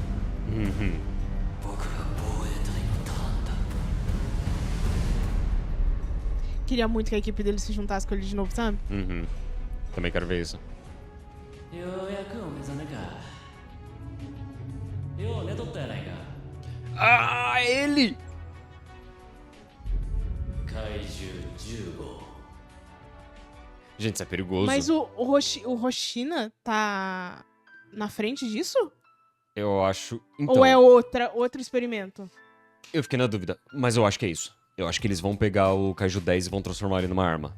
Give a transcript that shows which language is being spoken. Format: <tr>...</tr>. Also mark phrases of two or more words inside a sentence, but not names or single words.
<ja>僕が防衛隊のターンだ。</ja> <pt>queria muito que a equipe dele se juntasse com ele de novo, sabe? Uhum. Também quero ver isso.</pt> <ja>ようやくお目覚めか。よう寝とったやないか。</ja> <pt>Ah, ele!</pt> <ja>怪獣10号。</ja> <pt>Gente, isso é perigoso. Mas o Hoshina tá na frente disso? Eu acho... Então, Ou é outro experimento? eu fiquei na dúvida, mas eu acho que é isso. Eu acho que eles vão pegar o Kaiju 10 e vão transformar ele numa arma.</pt>